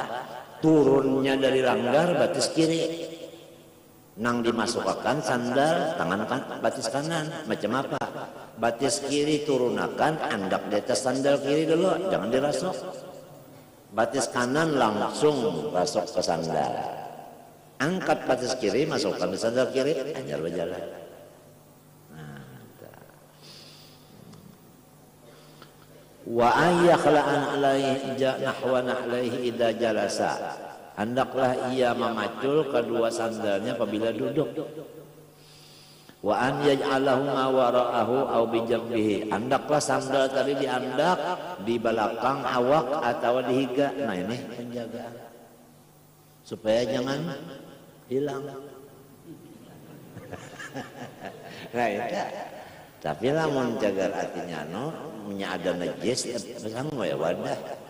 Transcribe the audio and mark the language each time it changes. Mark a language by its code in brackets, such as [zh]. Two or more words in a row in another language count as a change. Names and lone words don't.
[bjn] Turunnya dari langgar batis kiri, nang dimasukkan sandal tangan batis kanan, macam apa? Batis kiri turunakan, andak di atas sandal kiri dulu, jangan dirasuk. Batis kanan langsung rasuk ke sandal. Angkat batis kiri, masukkan di sandal kiri, hanya berjalan. Nah, [ar] وأن يخلع عليه نحو نعليه إذا جلس. [bjn] Hendaklah ia memacul kedua sandalnya apabila duduk. [ar] وأن يجعلهما وراءه أو بجنبه. [bjn] Hendaklah sandal tadi diandak di belakang awak atau di higa. Nah ini penjagaan supaya jangan hilang. Nah itu. Tapi lamun jaga artinya punya ada najis, besang ya wadah.